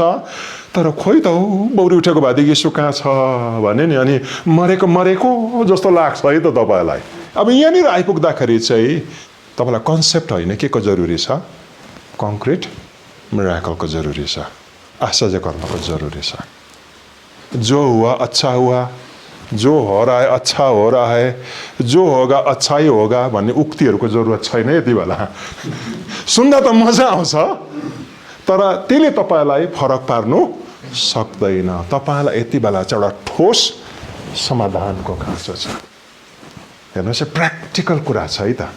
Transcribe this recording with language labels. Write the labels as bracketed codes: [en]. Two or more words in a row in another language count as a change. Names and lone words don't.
[ne] तर खोइ त हौ बौरी उठेको भएदेखि यीशु कहाँ छ भने नि, अनि मरेको जस्तो लाग्छ है त तपाईँलाई। अब यहाँनिर आइपुग्दाखेरि चाहिँ तपाईँलाई कन्सेप्ट होइन के को जरुरी छ, कङ्क्रिट मिराकलको जरुरी छ, आश्चर्य कर्मको जरुरी छ। [hi] जो हुआ अच्छा हुआ, जो हो रहा है अच्छा हो रहा है, जो होगा अच्छा ही होगा [ne] भन्ने उक्तिहरूको जरुरत छैन यति बेला। सुन्दा त मजा आउँछ, तर त्यसले तपाईँलाई फरक पार्नु सक्दैन। तपाईँलाई यति बेला चाहिँ एउटा ठोस समाधानको खाँचो छ। हेर्नुहोस्, प्र्याक्टिकल कुरा छ है त।